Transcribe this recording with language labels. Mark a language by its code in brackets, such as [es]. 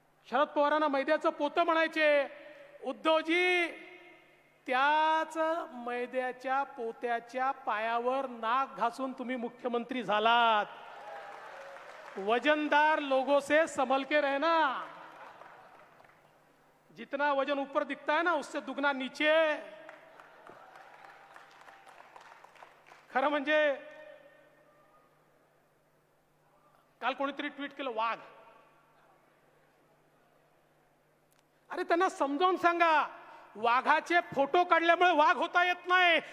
[mr] शरद पवारांना मैद्याचं पोतं म्हणायचे. उद्धवजी त्याच मैद्याच्या पोत्याच्या पायावर नाक घासून तुम्ही मुख्यमंत्री झालात. [hi] वजनदार लोगों से संभल के रहना. जितना वजन ऊपर दिखता है ना उससे दुगना नीचे. [mr] खरं म्हणजे काल कोणीतरी ट्वीट केलं वाघ. अरे त्यांना समजावून सांगा, वाघाचे फोटो काढल्यामुळे वाघ होता येत नाही.